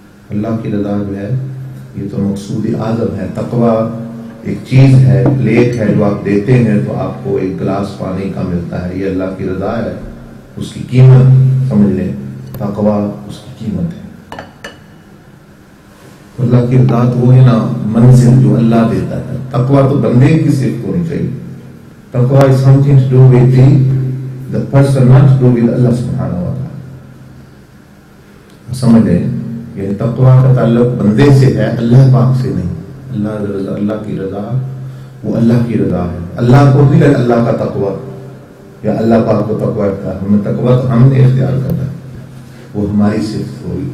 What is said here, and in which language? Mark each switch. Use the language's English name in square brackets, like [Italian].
[Urdu] اللہ کی رضا جو ہے یہ تو مقصود اعظم ہے. تقوی ایک چیز ہے, پلیٹ ہے جو آپ دیتے ہیں تو آپ کو ایک گلاس پانی کا ملتا ہے. یہ اللہ کی رضا ہے. اس کی قیمت سمجھ لیں. تقوی اس کی قیمت ہے. اللہ کی رضا تو وہ ہے نا منزل جو اللہ دیتا ہے. تقوی تو بندے کی صرف ہونی چاہیے. [English] تقوی is something to do with the person, not to do with Allah subhanahu wa ta'ala. [Urdu] سمجھ لیں. یعنی تقوی کا تعلق بندے سے ہے, اللہ پاک سے نہیں. اللہ کی رضا وہ اللہ کی رضا ہے. اللہ کو نہیں, اللہ کا تقوی یا اللہ پاک کو تقوی اختیار. ہمیں تقوی تو ہم نے اختیار کرنا ہے, وہ ہماری صرف ہوئی.